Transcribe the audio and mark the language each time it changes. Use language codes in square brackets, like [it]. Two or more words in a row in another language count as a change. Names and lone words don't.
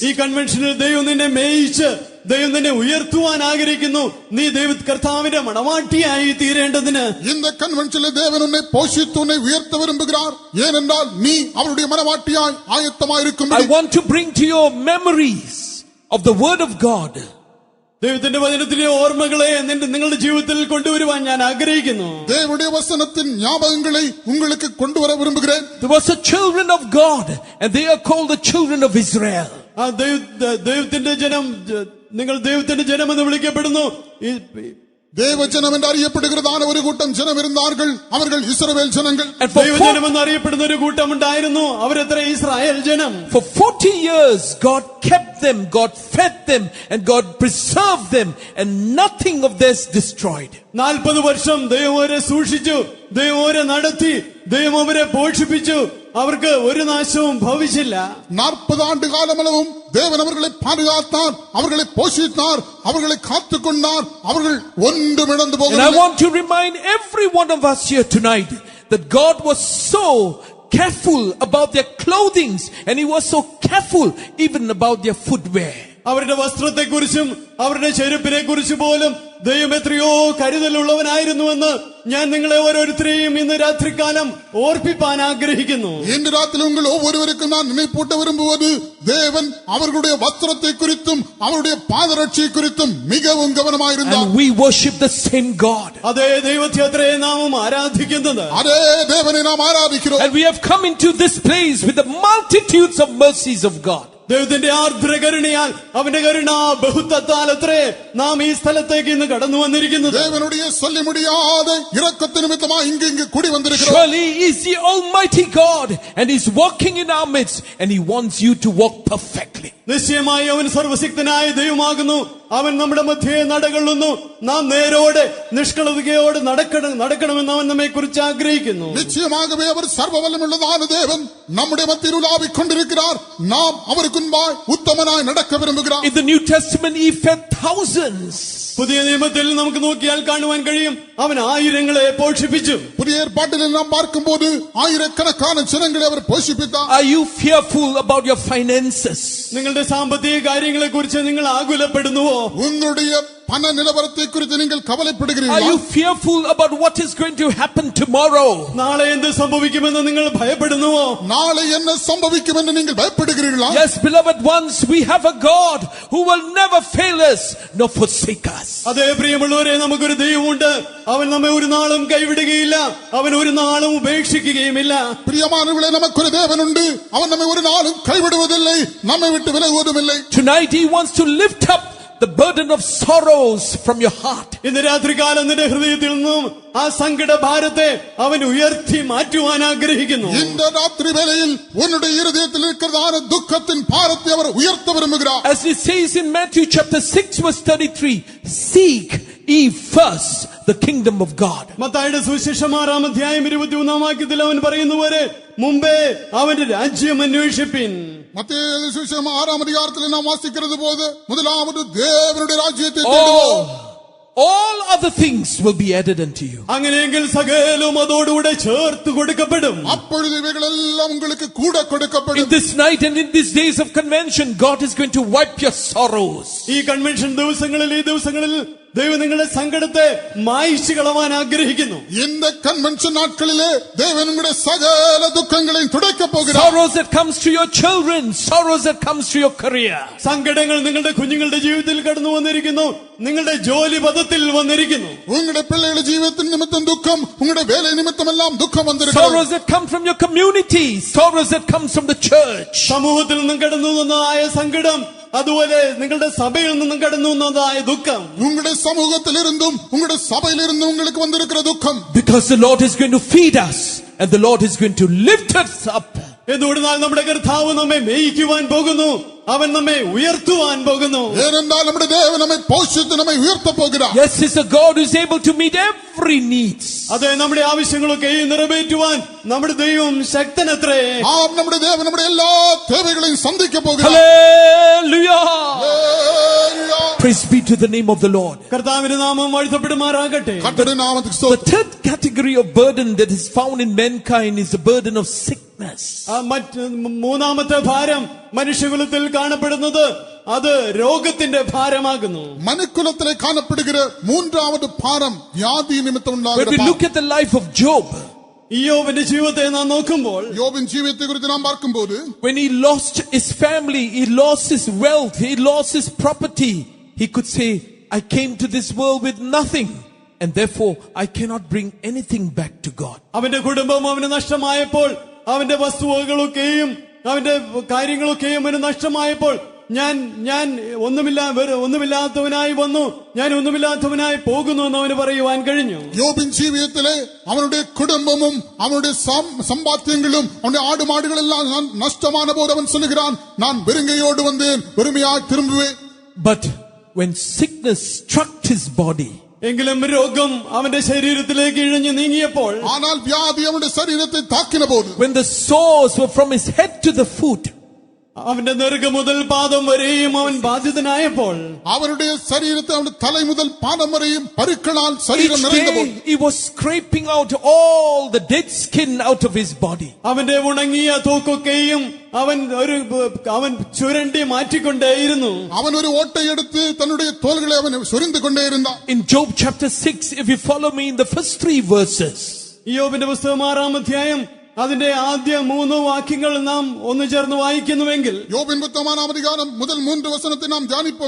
[ml] ഈ കൺവെൻഷനിൽ ദൈവം നിന്നെ മേയിച്ച് ദൈവം നിന്നെ ഉയർത്തുവാൻ ആഗ്രഹിക്കുന്നു. നീ കർത്താവിന്റെ മണവാട്ടിയായി തീരേണ്ടതിന് [ta] இந்த கன்வென்ஷனில் தேவன் உன்னை போஷித்து உன்னை உயர்த்த விரும்புகிறார். ஏனென்றால் நீ அவருடைய மனவாட்டியாய் ஆயத்தமாய் [en] I [ta] இருக்கும்படி. [en] want to bring to your memories of the word of God. [ml] ദൈവത്തിന്റെ വചനത്തിലെ ഓർമ്മകളെ നിങ്ങളുടെ ജീവിതത്തിൽ കൊണ്ടുവരുവാൻ ഞാൻ ആഗ്രഹിക്കുന്നു. [ta] தேவனுடைய வசனத்தின் ஞாபகங்களை உங்களுக்கு கொண்டு வர விரும்புகிறேன். [en] There was the children of God and they are called the children of Israel. [ml] ആ ദൈവത്തിന്റെ ജനം, നിങ്ങൾ ദൈവത്തിന്റെ ജനം എന്ന് വിളിക്കപ്പെടുന്നു. [ta] தேவஜனம் என்று அறியப்படுகிறதான ஒரு கூட்டம் ஜனம் இருந்தார்கள். அவர்கள் இஸ்ரவேல் ஜனங்கள். [ml] ദൈവജനം എന്ന് അറിയപ്പെടുന്ന ഒരു കൂട്ടം ഉണ്ടായിരുന്നു. അവരെത്ര ഇസ്രായേൽ ജനം. [en] For 40 years God kept them, God fed them and God preserved them and nothing of this destroyed. [ml] 40 വർഷം ദൈവം അവരെ സൂക്ഷിച്ചു, ദൈവം അവരെ നടത്തി, ദൈവം അവരെ പോഷിപ്പിച്ചു. അവർക്ക് ഒരു നാശവും ഭവിച്ചില്ല. [ta] 40 ஆண்டு காலமளவும் தேவன் அவர்களை பாதுகாத்தார், அவர்களை போஷித்தார், அவர்களை காத்துக்கொண்டார். அவர்கள் ஒன்றும் இழந்து [en] And I [ta] போகவில்லை. [en] want to remind every one of us here tonight that God was so careful about their clothing and He was so careful even about their footwear. [ml] അവരുടെ വസ്ത്രത്തെക്കുറിച്ചും അവരുടെ ചെരുപ്പിനെ കുറിച്ച് പോലും ദൈവം എത്രയോ കരുതലുള്ളവനായിരുന്നുവെന്ന് ഞാൻ നിങ്ങളെ ഓരോരുത്തരെയും ഇന്ന് രാത്രികാലം ഓർപ്പിപ്പാൻ ആഗ്രഹിക്കുന്നു. [ta] இன்று ராத்திரி உங்கள் ஒவ்வொருவருக்கும் நான் நினைப்பூட்ட விரும்புவது, தேவன் அவர்களுடைய வஸ்திரத்தை குறித்தும் அவருடைய பாதரட்சியை குறித்தும் மிகவும் கவனமாயிருந்தார். [en] And we worship the same God. [ml] അതേ ദൈവത്തെ അത്രേ നാം ആരാധിക്കുന്നത്. [ta] அதே தேவனை நாம் ஆராதிக்கிறோம். [en] And we have come into this place with the multitudes of mercies of God. [ml] ദൈവത്തിന്റെ ആർദ്ര കരുണയാൽ അവന്റെ കരുണ ബഹുത്വത്താൽ അത്രേ നാം ഈ സ്ഥലത്തേക്ക് ഇന്ന് കടന്നു വന്നിരിക്കുന്നത്. [ta] தேவனுடைய சொல்ல முடியாத இரக்கத்தின் நிமித்தமாக இங்கு கூடி வந்திருக்கிறோம். [en] Surely He is the Almighty God and He's walking in our midst and He wants you to walk perfectly. [ml] നിശ്ചയമായി അവൻ സർവശക്തനായ ദൈവമാകുന്നു. അവൻ നമ്മുടെ മധ്യേ നടകൊള്ളുന്നു. നാം നേരോടെ നിഷ്കളങ്കയോടെ നടക്കണമെന്ന് അവൻ നമ്മെ കുറിച്ച് ആഗ്രഹിക്കുന്നു. [ta] நிச்சயமாகவே அவர் சர்வவல்லமுள்ளதான தேவன் நம்முடைய மத்தியில் உலாவிக் கொண்டிருக்கிறார். நாம் அவருக்கு முன்பாய் உத்தமனாய் நடக்க விரும்புகிறார். [en] In the New Testament He fed thousands. [ml] പുതിയ നിയമത്തിൽ നമുക്ക് നോക്കിയാൽ കാണുവാൻ കഴിയും, അവൻ ആയിരങ്ങളെ പോഷിപ്പിച്ചു. [ta] புதிய ஏற்பாட்டில் நாம் பார்க்கும்போது ஆயிரக்கணக்கான ஜனங்களை அவர் போஷிப்பித்தார். [en] Are you fearful about your finances? [ml] നിങ്ങളുടെ സാമ്പത്തിക കാര്യങ്ങളെ കുറിച്ച് നിങ്ങൾ ആകുലപ്പെടുന്നുവോ? [ta] உங்களுடைய பண நிலவரத்தை குறித்து நீங்கள் [en] Are [ta] கவலைப்படுகிறீர்களா? [en] you fearful about what is going to happen tomorrow? [ml] നാളെ എന്ത് സംഭവിക്കുമെന്ന് നിങ്ങൾ ഭയപ്പെടുന്നുവോ? [ta] நாளை என்ன சம்பவிக்கும் என்று நீங்கள் பயப்படுகிறீர்களா? [en] Yes, beloved ones, we have a God who will never fail us nor forsake us. [ml] അതേ പ്രിയമുള്ളവരെ, നമുക്കൊരു ദൈവമുണ്ട്. അവൻ നമ്മെ ഒരു നാളും കൈവിടുകയില്ല, അവൻ ഒരു നാളും ഉപേക്ഷിക്കുകയുമില്ല. [ta] பிரியமானவர்களே, நமக்கு ஒரு தேவன் உண்டு. அவர் நம்மை ஒரு நாளும் கைவிடுவதில்லை, நம்மை விட்டு விலகுவதும் இல்லை. [en] Tonight He wants to lift up the burden of sorrows from your heart. [ml] ഇന്ന് രാത്രികാലം നിന്റെ ഹൃദയത്തിൽ നിന്നും ആ സങ്കട ഭാരത്തെ അവൻ ഉയർത്തി മാറ്റുവാൻ ആഗ്രഹിക്കുന്നു. [ta] இந்த ராத்திரி வேளையில் உன்னுடைய இருதயத்தில் இருக்கிறதான துக்கத்தின் பாரத்தை அவர் உயர்த்த விரும்புகிறார். [en] As it says in Matthew chapter 6 verse 33, seek ye first the kingdom of God. [ml] മത്തായിയുടെ സുവിശേഷം 6-ാം അധ്യായം 21-ാം വാക്യത്തിൽ അവൻ പറയുന്നു പോലെ, മുമ്പേ അവന്റെ രാജ്യം അന്വേഷിപ്പിൻ. [ta] மத்தேயு சுவிசேஷம் 6-ஆம் அதிகாரத்தில் நாம் வாசிக்கிறது போது, முதலாவது தேவனுடைய ராஜ்யத்தை தேடுவோம். [en] All other things will be added unto you. [ml] അങ്ങനെയെങ്കിൽ സകലവും അതോടുകൂടെ ചേർത്ത് കൊടുക്കപ്പെടും. [ta] அப்பொழுது இவைகளெல்லாம் உங்களுக்கு கூட கொடுக்கப்படும். [en] In this night and in these days of convention, God is going to wipe your sorrows. [ml] ഈ കൺവെൻഷൻ ദിവസങ്ങളിൽ ഈ ദിവസങ്ങളിൽ ദൈവം നിങ്ങളുടെ സങ്കടത്തെ മായ്ച്ചു കളവാൻ ആഗ്രഹിക്കുന്നു. [ta] இந்த கன்வென்ஷன் நாட்களிலே தேவன் உங்களுடைய சகல துக்கங்களையும் துடைக்க போகிறார். [en] Sorrows that comes to your children, sorrows that comes to your career. [ml] സങ്കടങ്ങൾ നിങ്ങളുടെ കുഞ്ഞുങ്ങളുടെ ജീവിതത്തിൽ കടന്നു വന്നിരിക്കുന്നു, നിങ്ങളുടെ ജോലി പദത്തിൽ വന്നിരിക്കുന്നു. [ta] உங்களுடைய பிள்ளைகளுடைய ஜீவிதத்தின் நிமித்தம் துக்கம், உங்களுடைய வேலை நிமித்தம் எல்லாம் துக்கம் வந்திருக்கிறது. [en] Sorrows that come from your community, sorrows that comes from the church. [ml] സമൂഹത്തിൽ നിന്നും കടന്നു വന്നതായ സങ്കടം, അതുപോലെ നിങ്ങളുടെ സഭയിൽ നിന്നും കടന്നു വന്നതായ ദുഃഖം, [ta] உங்களுடைய சமூகத்திலிருந்தும் உங்களுடைய சபையிலிருந்தும் உங்களுக்கு வந்திருக்கிற துக்கம். [en] Because the Lord is going to feed us and the Lord is going to lift us up. [ml] എന്തുകൊണ്ടെന്നാൽ നമ്മുടെ കർത്താവ് നമ്മെ മേയിക്കുവാൻ പോകുന്നു, അവൻ നമ്മെ ഉയർത്തുവാൻ പോകുന്നു. [ta] ஏனென்றால் நம்முடைய தேவன் நம்மை போஷித்து நம்மை உயர்த்த போகிறார். [en] Yes, He's a God who is able to meet every need. [ml] അതെ, നമ്മുടെ ആവശ്യങ്ങളൊക്കെ നിറവേറ്റുവാൻ നമ്മുടെ ദൈവം ശക്തനത്രേ. [ta] ஆம், நம்முடைய தேவன் நம்முடைய எல்லா தேவைகளையும் சந்திக்க போகிறார். [en] Hallelujah! Hallelujah. Praise be to the name of the Lord. [ml] കർത്താവിന്റെ നാമം വാഴ്ത്തപ്പെടുമാറാകട്ടെ. [ta] கர்த்தருடைய நாமத்துக்கு [en] The [ta] ஸ்தோத்திரம். [en] third category of burden that is found in mankind is the burden of sickness. [ml] മൂന്നാമത്തെ ഭാരം മനുഷ്യകുലത്തിൽ കാണപ്പെടുന്നത് അത് രോഗത്തിന്റെ ഭാരമാകുന്നു. [ta] மனுக்குலத்திலே காணப்படுகிற மூன்றாவது பாரம் வியாதி நிமித்தம் [en] When [ta] உண்டாகிற [en] we [ta] பாரம். [en] look at the life of Job, [ml] ഇയ്യോബിന്റെ ജീവിതത്തെ നാം നോക്കുമ്പോൾ, [ta] யோபின் ஜீவியத்தை குறித்து நாம் பார்க்கும்போது, [en] when he lost his family, he lost his wealth, he lost his property, he could say, I came to this world with nothing, and therefore I cannot bring anything back to God. [ml] അവന്റെ കുടുംബം അവന് നഷ്ടമായപ്പോൾ, അവന്റെ വസ്തുവകകളൊക്കെയും അവന്റെ കാര്യങ്ങളൊക്കെയും അവന് നഷ്ടമായപ്പോൾ, ഞാൻ ഒന്നുമില്ലാത്തവനായി വന്നു, ഞാൻ ഒന്നുമില്ലാത്തവനായി പോകുന്നു എന്ന് അവന് പറയുവാൻ കഴിഞ്ഞു. [ta] யோபின் ஜீவியத்திலே அவனுடைய குடும்பமும் அவனுடைய சம்பாத்தியங்களும் அவனுடைய ஆடு மாடுகள் எல்லாம் நஷ்டமான போது அவன் சொல்லுகிறான், நான் வெறுங்கையோடு வந்தேன், வெறுமையாய் திரும்புவேன். [en] But when sickness struck his body, [ml] എങ്കിലും രോഗം അവന്റെ ശരീരത്തിലേക്ക് ഇഴഞ്ഞു നീങ്ങിയപ്പോൾ, [ta] ஆனால் வியாதி அவனுடைய சரீரத்தை தாக்கின போது, [en] when the sores were from his head to the foot, [ml] അവന്റെ നെറുക മുതൽ പാദം വരെയും അവൻ ബാധിതനായപ്പോൾ, [ta] அவனுடைய சரீரத்தை அவனுடைய தலை முதல் பாதம் வரையும் பருக்களால் சரீரம் [en] each [ta] நிறைந்தபோது, [en] day he was scraping out all the dead skin out of his body. [ml] അവന്റെ ഉണങ്ങിയ തോക്കൊക്കെയും അവൻ ചുരണ്ടി മാറ്റിക്കൊണ്ടേയിരുന്നു. [ta] அவன் ஒரு ஓட்டை எடுத்து தன்னுடைய தோள்களை அவன் சொரிந்து கொண்டே இருந்தான். [en] In Job chapter 6, if you follow me in the first 3 verses, [ml] ഇയ്യോബിന്റെ പുസ്തകം 6-ാം അധ്യായം അതിന്റെ ആദ്യ 3 വാക്യങ്ങൾ നാം ഒന്ന് ചേർന്ന് വായിക്കുന്നുവെങ്കിൽ, [ta] யோபின் புத்தகமான 6 அதிகாரம் முதல் 3 வசனத்தை நாம் தியானிப்போம்